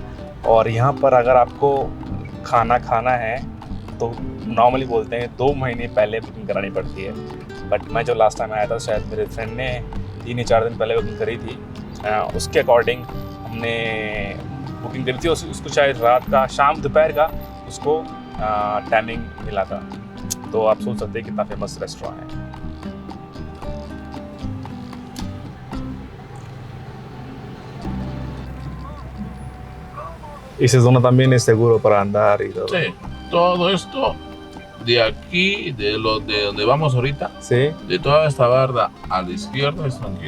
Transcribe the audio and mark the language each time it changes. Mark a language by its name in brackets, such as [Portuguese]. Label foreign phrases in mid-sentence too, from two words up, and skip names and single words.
[Hindi] और यहाँ पर अगर आपको खाना है तो नॉर्मली बोलते हैं 2 महीने पहले बुकिंग करानी पड़ती है, बट मैं जब [English] last time [Hindi] आया था शायद मेरे फ्रेंड ने 3 या 4 दिन पहले बुकिंग करी थी, उसके अकॉर्डिंग हमने बुकिंग करी थी। उसको शायद रात का शाम दोपहर का उसको टाइमिंग मिला था, तो आप सोच सकते हैं कितना [English] famous restaurant [Hindi] है। [Spanish] Y esa zona también es seguro para andar y todo. Sí, todo esto de aquí, de donde vamos ahorita, Sí, de toda esta barda a la izquierda es tranquilo.